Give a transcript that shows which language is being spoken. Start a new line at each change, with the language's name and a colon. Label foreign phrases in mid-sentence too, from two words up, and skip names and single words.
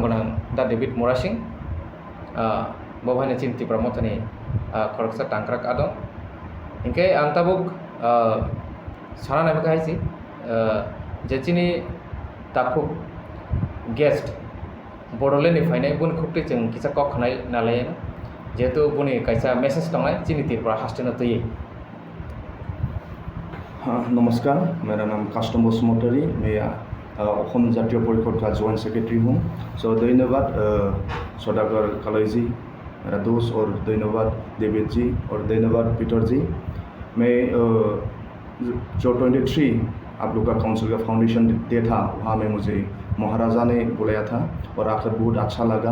Kok Borok: grang da David Morasing bawahnya chini Tipramotani koroksa tangkrak ado ingke ang tabuk sarana nabi kahisi je chini takuk guest Bodolen ni fainai bun khukti cheng kisa kok khanai nalai jetu buni kaisa message tongai chini tirpra hastena toyi।
Hindi: नमस्कार, मेरा नाम कास्टम बसुमतारी, मैं असम जातीय परिषद का
English: joint secretary
Hindi: हूँ। सो धन्यवाद सौदागर कालई जी, मेरा दोस्त, और धन्यवाद डेविड जी और धन्यवाद पीटर जी। मैं जो 23 आप लोग का काउंसिल का
English: foundation day
Hindi: था वहाँ में मुझे महाराजा ने बुलाया था और आकर बहुत अच्छा लगा।